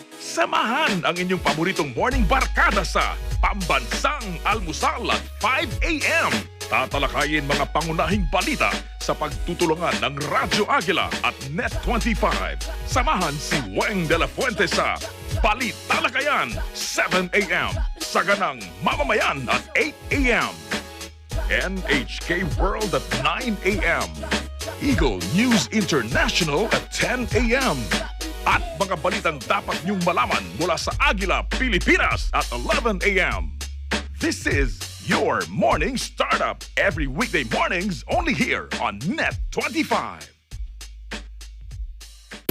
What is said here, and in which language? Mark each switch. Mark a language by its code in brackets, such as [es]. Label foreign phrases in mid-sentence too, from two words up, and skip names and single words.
[tl] Samahan ang inyong paboritong morning barkada sa Pambansang Almusal at 5 a.m. Tatalakayin mga pangunahing balita sa pagtutulungan ng Radyo Agila at Net25. Samahan si Weng de la Fuente sa Balitalakayan, 7 a.m. Saganang Mamamayan at 8 a.m. NHK World at 9 a.m. Eagle News International at 10 a.m. At mga balitang dapat niyong malaman mula sa Agila, Pilipinas at 11 a.m. [en] This is your morning startup every weekday mornings only here on Net25.